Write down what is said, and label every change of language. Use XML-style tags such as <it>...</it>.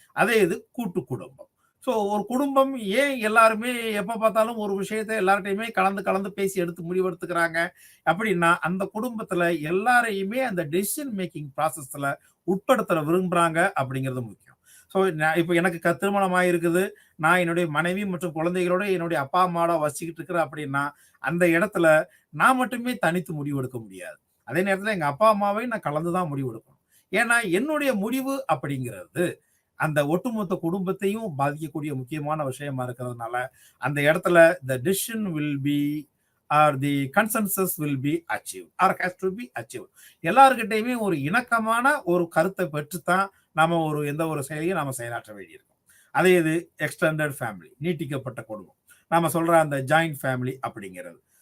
<ta>அதே இது கூட்டு குடும்பம். ஸோ ஒரு குடும்பம் ஏன் எல்லாருமே எப்ப பார்த்தாலும் ஒரு விஷயத்தை எல்லார்ட்டையுமே கலந்து கலந்து பேசி எடுத்து முடிவெடுத்துக்கிறாங்க அப்படின்னா, அந்த குடும்பத்துல எல்லாரையுமே அந்த டெசிஷன் மேக்கிங் ப்ராசஸ்ல உட்படுத்த விரும்புறாங்க அப்படிங்கிறது முக்கியம். ஸோ இப்போ எனக்கு திருமணம் ஆயிருக்குது, நான் என்னுடைய மனைவி மற்றும் குழந்தைகளோட என்னுடைய அப்பா அம்மாவோட வசிச்சுக்கிட்டு இருக்கிறேன் அப்படின்னா, அந்த இடத்துல நான் மட்டுமே தனித்து முடிவெடுக்க முடியாது. அதே நேரத்துல எங்க அப்பா அம்மாவையும் நான் கலந்துதான் முடிவெடுக்கணும். ஏன்னா என்னுடைய முடிவு அப்படிங்கிறது அந்த ஒட்டுமொத்த குடும்பத்தையும் பாதிக்கக்கூடிய முக்கியமான விஷயமா இருக்கிறதுனால, அந்த இடத்துல</ta> <en>the decision will be or the consensus will be achieved</en> <ta>or has to be achieved. எல்லார்கிட்டயுமே ஒரு இணக்கமான ஒரு கருத்தை பெற்றுத்தான் நாம எந்த ஒரு செயலையும் நாம செயலாற்ற வேண்டியிருக்கும். அதே இது எக்ஸ்டெண்டட் ஃபேமிலி, நீட்டிக்கப்பட்ட குடும்பம். நாம சொல்ற அந்த ஜாயிண்ட் ஃபேமிலி அப்படிங்கிறது.</ta>